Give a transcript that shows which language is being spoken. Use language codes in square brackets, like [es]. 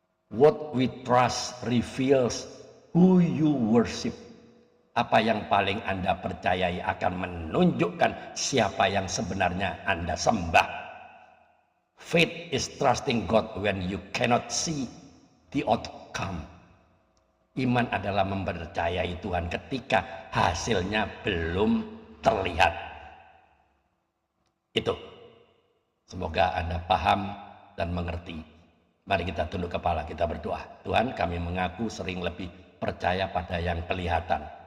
[en] What we trust reveals who you worship. [id] Apa yang paling Anda percayai akan menunjukkan siapa yang sebenarnya Anda sembah. [en] Faith is trusting God when you cannot see the outcome. [id] Iman adalah mempercayai Tuhan ketika hasilnya belum terlihat. Itu. Semoga Anda paham dan mengerti. Mari kita tunduk kepala, kita berdoa. Tuhan, kami mengaku sering lebih percaya pada yang kelihatan.